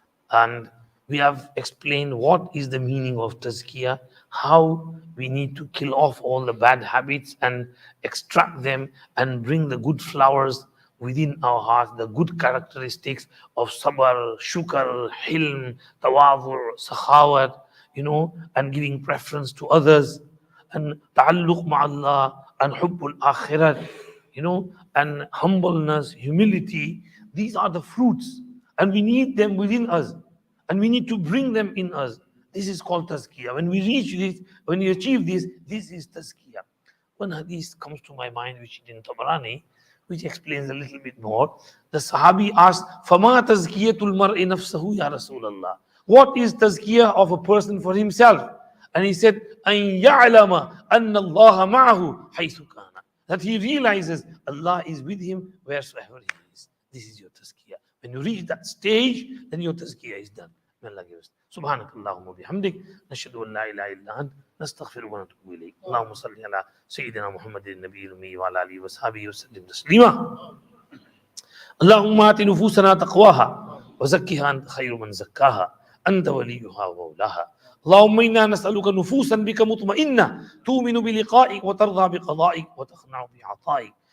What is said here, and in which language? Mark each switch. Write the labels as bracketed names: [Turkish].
[English] And we have explained what is the meaning of Tazkiyah, how we need to kill off all the bad habits and extract them and bring the good flowers within our hearts, the good characteristics of sabr, shukr, hilm, tawadhu, sakhawat, and giving preference to others, and ta'alluq ma'allah, and hubbul akhirat, and humbleness, humility. These are the fruits, and we need them within us, and we need to bring them in us. This is called Tazkiyah. When we reach this, when you achieve this, this is Tazkiyah. One hadith comes to my mind, which is in Tabarani, which explains a little bit more. The Sahabi asked, [Arabic] فَمَا تَزْكِيَةُ الْمَرْءِ نَفْسَهُ يَا رَسُولَ اللَّهِ. [English] What is Tazkiyah of a person for himself? And he said, [Arabic] أَن يَعْلَمَ أَنَّ اللَّهَ مَعَهُ حَيْثُ كَانَ. [English] That he realizes Allah is with him wheresoever he is. This is your Tazkiyah. When you reach that stage, then your Tazkiyah is done. May Allah give us. [Arabic] سبحانك اللهم وبحمدك نشهد ان لا اله الا انت نستغفرك ونتوب اليك اللهم صل على سيدنا محمد النبي الامي وعلى اله وصحبه وسلم تسليما اللهم آت نفوسنا تقواها وزكها أنت خير من زكاها أنت وليها ومولاها اللهم إنا نسألك نفوسا بك مطمئنة تؤمن بلقائك وترضى بقضائك وتقنع بعطائك